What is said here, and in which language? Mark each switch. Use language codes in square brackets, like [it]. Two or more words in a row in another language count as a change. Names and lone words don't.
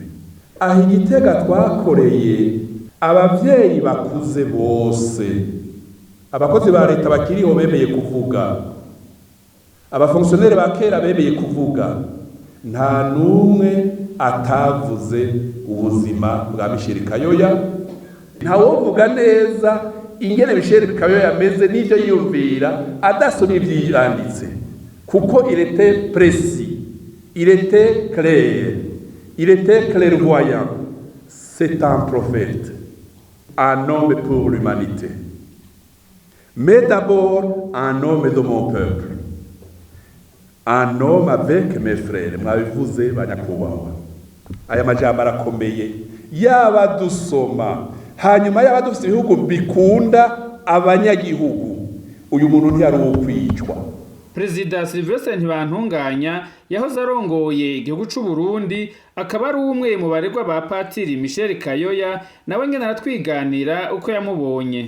[rn] Aho Igitega twakoreye abavyeyi bakuze bose, abakozi ba leta bakiriho bemeye kuvuga, abafonctionnaire ba kera bemeye kuvuga, nta numwe atavuze ubuzima bwa Michel Kayoya. Ntawovuga neza ingene Michel Kayoya ameze n'ivyo yiyumvira adasomye ivyanditse, kuko [fr] il était précis, il était clair, Il était clairvoyant. C'est un prophète, un homme pour l'humanité. Mais d'abord, un homme de mon peuple. Un homme avec mes frères. [rn] Mwabivuze banyakubahwa. Aya majambo arakomeye. Yaba dusoma, hanyuma yaba dufite ibihugu bikunda abanyagihugu. Uyu muntu ntiyari ukwicwa. Perezida Sylvestre Ntibantunganya yahoze arongoye igihugu c'u Burundi, akaba ari umwe mu baregwa ba Patiri Michel Kayoya, nawe ngene aratwiganira uko yamubonye.